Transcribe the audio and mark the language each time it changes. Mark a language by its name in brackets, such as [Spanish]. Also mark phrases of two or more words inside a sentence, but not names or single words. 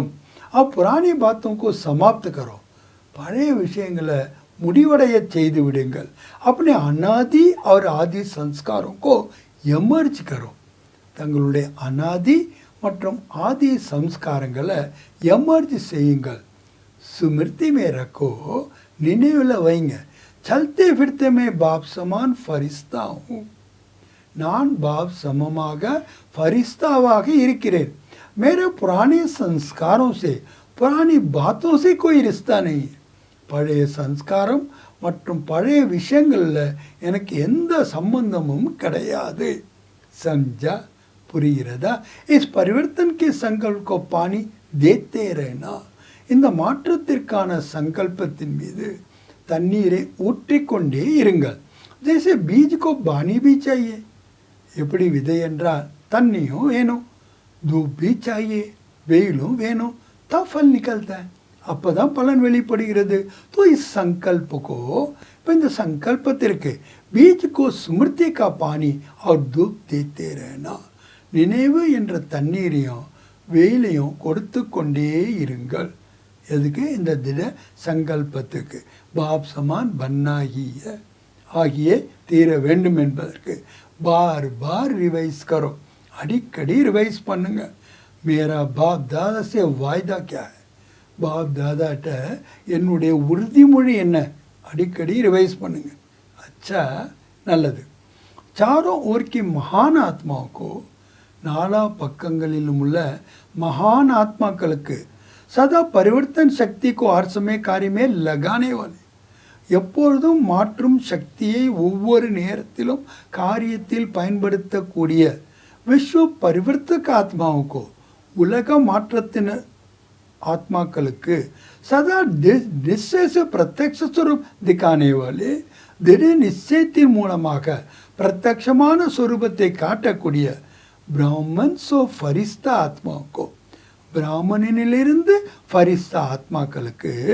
[Hindi] अब पुरानी बातों को समाप्त करो, [Tamil] பழைய விஷயங்களை முடிவடைய செய்து விடுங்கள். [Hindi] अपने अनादि और आदि संस्कारों को एमर्ज करो, [Tamil] தங்களுடைய அனாதி மற்றும் ஆதி சம்ஸ்காரங்களை எமர்ஜ் செய்யுங்கள். [Hindi] स्मृति में रखो, [Tamil] நினைவில் வைங்க. [Hindi] चलते फिरते मैं बाप समान फरिश्ता हूँ, [Tamil] நான் பாப் சமமாக फरिश्ताவாக இருக்கிறேன். [Hindi] मेरे पुराने संस्कारों से पुरानी बातों से कोई रिश्ता नहीं. [Tamil] பழைய சம்ஸ்காரம் மற்றும் பழைய விஷயங்களில் எனக்கு எந்த சம்பந்தமும் கிடையாது. [Hindi] समझा, புரிகிறதா. इस परिवर्तन के संकल्प को पानी देते रहना, [Tamil] இந்த மாற்றத்திற்கான சங்கல்பத்தின் மீது தண்ணீரை ஊற்றிக்கொண்டே இருங்கள். [Hindi] जैसे बीज को पानी भी चाहिए, [Tamil] எப்படி விதை என்றால் தண்ணியும் வேணும், [Hindi] धूप भी चाहिए, [Tamil] வெயிலும் வேணும், [Hindi] तब फल निकलता है, [Tamil] அப்போ தான் பலன் வெளிப்படுகிறது. [Hindi] तो इस संकल्प को, [Tamil] இப்போ இந்த சங்கல்பத்திற்கு [Hindi] बीज को स्मृति का पानी और धूप देते रहना, [Tamil] நினைவு என்ற தண்ணீரையும் வெயிலையும் கொடுத்து கொண்டே இருங்கள். எதுக்கு, இந்த திட சங்கல்பத்துக்கு. [Hindi] बाप समान [Tamil] பன்னாகிய, ஆகியே தீர வேண்டும் என்பதற்கு. [Hindi] बार बार रिवाइज़ करो, [Tamil] அடிக்கடி ரிவைஸ் பண்ணுங்க. [Hindi] मेरा बाप दादा से वायदा किया है, [Tamil] பாப் தாதாட்ட என்னுடைய உறுதிமொழி என்ன, அடிக்கடி ரிவைஸ் பண்ணுங்க. அச்சா, நல்லது. [Hindi] चारों ओर की महान आत्माओं को, [Tamil] நாலா பக்கங்களிலும் உள்ள மகான் ஆத்மாக்களுக்கு [Hindi] सदा परिवर्तन शक्ति को हर समय कार्य में लगाने वाले, [Tamil] எப்பொழுதும் மாற்றும் சக்தியை ஒவ்வொரு நேரத்திலும் காரியத்தில் பயன்படுத்தக்கூடிய [Hindi] विश्व परिवर्तक आत्माओं को, [Tamil] உலக மாற்றத்தின ஆத்மாக்களுக்கு [Hindi] सदा निश्चय प्रत्यक्ष स्वरूप दिखाने वाले, [Tamil] திடீர் நிச்சயத்தின் மூலமாக பிரத்யக்ஷமான ஸ்வரூபத்தை காட்டக்கூடிய [Hindi] ब्राह्मण सो फरिश्ता आत्माओं को, [Tamil] பிராமணனிலிருந்து ஃபரிஸ்தா ஆத்மாக்களுக்கு